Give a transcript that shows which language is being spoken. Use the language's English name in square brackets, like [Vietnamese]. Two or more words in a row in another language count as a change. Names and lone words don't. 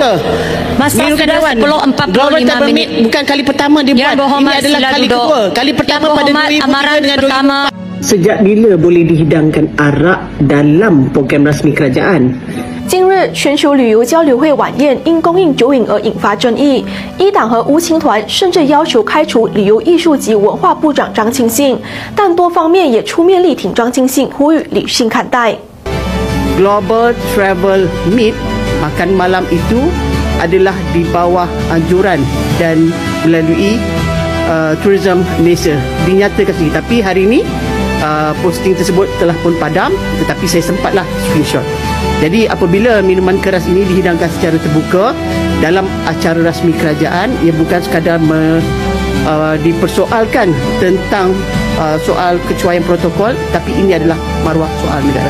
[Malay] Masa sudah 10:45 minit. Bukan kali pertama dia buat. Ini adalah kali kedua. Kali pertama pada 2003 dengan 2004. Sejak bila boleh dihidangkan arak dalam program rasmi kerajaan? [Chinese] 近日，全球旅游交流会晚宴因供应酒饮而引发争议。一党和乌青团甚至要求开除旅游艺术及文化部长张庆信，但多方面也出面力挺张庆信，呼吁理性看待。 [Malay] Global Travel Meet makan malam itu adalah di bawah anjuran dan melalui Tourism Malaysia dinyatakan sendiri. Tapi hari ini posting tersebut telah pun padam, tetapi saya sempatlah screenshot. Jadi apabila minuman keras ini dihidangkan secara terbuka dalam acara rasmi kerajaan, ia bukan sekadar dipersoalkan tentang soal kecuaian protokol, tapi ini adalah maruah soal negara.